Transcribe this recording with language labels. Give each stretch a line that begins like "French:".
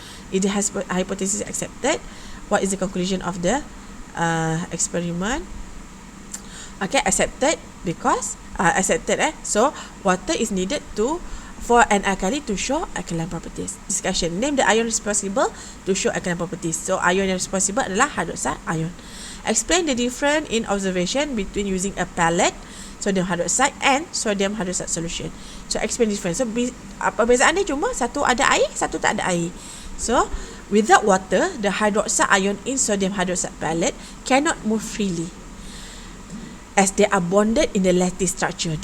English: It has hypothesis accepted. What is the conclusion of the experiment? Okay, accepted because so water is needed for an alkali to show alkaline properties. Discussion. Name the ion responsible to show alkaline properties. So ion
Malay: yang
English: responsible
Malay: adalah
English: hydroxide ion. Explain the difference in observation between using a pellet, sodium hydroxide, and sodium hydroxide solution. So explain the difference.
Malay: So perbezaan dia cuma satu ada air, satu tak ada air.
English: So without water, the hydroxide ion in sodium hydroxide pellet cannot move freely, as they are bonded in the lattice structure.